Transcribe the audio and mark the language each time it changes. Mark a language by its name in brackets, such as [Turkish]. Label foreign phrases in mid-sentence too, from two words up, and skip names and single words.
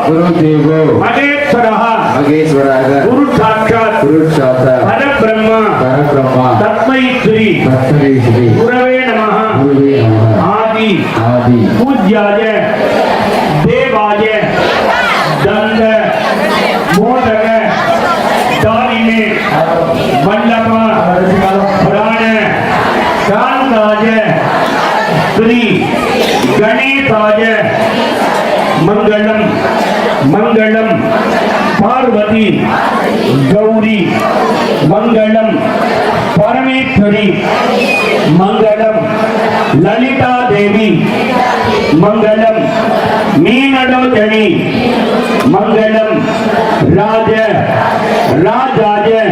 [Sanskrit] महेश्वरः गुरु साक्षात् परब्रह्म तस्मै श्री गुरवे नमः आदि पूज्याय देवाय दन्त मोदक धारिणे वल्लभ प्राण कान्ताय श्री गणेशाय मंगलम मंगलम पार्वती गौरी मंगलम परमेश्वरी मंगलम ललिता देवी मंगलम मीनलोचनी मंगलम राज राजाय